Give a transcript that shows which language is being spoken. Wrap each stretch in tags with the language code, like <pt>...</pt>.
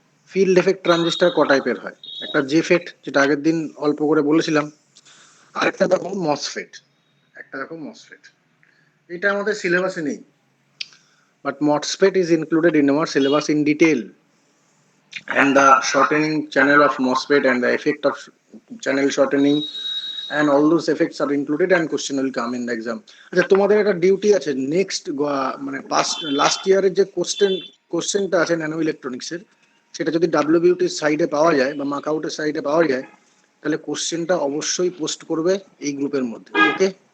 <bn>Field effect transistor ক টাইপের হয়? একটা জেফেট, যেটা আগের দিন অল্প করে বলেছিলাম, আরেকটা দেখো মসফেট, একটা দেখো মসফেট। এটা আমাদের সিলেবাসে নেই,</bn> <en>But MOSFET is included in our syllabus in detail, and the shortening channel of MOSFET and the effect of channel shortening and all those effects are included, and question will come in the exam.</en> <bn>আচ্ছা, তোমাদের একটা duty আছে next, মানে past last ইয়ারের যে কোশ্চেনটা আছে nano ইলেকট্রনিক্সের, সেটা যদি ডাব্লিউবিউটির সাইডে পাওয়া যায় বা মাকআউটের সাইডে পাওয়া যায়, তাহলে কোশ্চেনটা অবশ্যই পোস্ট করবে এই গ্রুপের মধ্যে। ওকে</bn>